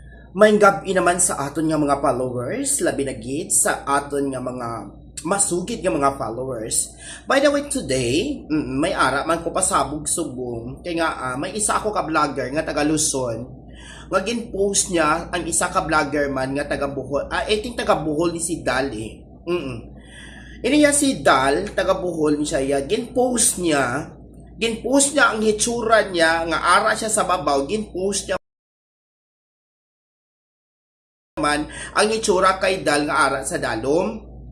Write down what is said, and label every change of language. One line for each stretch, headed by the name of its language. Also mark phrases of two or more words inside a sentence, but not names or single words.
Hiligaynon: May gabi naman sa aton nga mga followers, labi na gid sa aton nga mga masugid nga mga followers.
English: By the way, today,
Hiligaynon: may ara man ko pasabog subong. Kaya nga, may isa ako ka vlogger nga taga Luzon. Nga gin-post niya ang isa ka vlogger man nga taga Bohol.
English: I think
Hiligaynon: taga Bohol ni si Dal eh. Ini niya si Dal, taga Bohol ni siya. Gin-post niya ang hitsura niya nga ara siya sa babaw. Gin-post niya man ang itsura kay Dal nga ara sa dalom.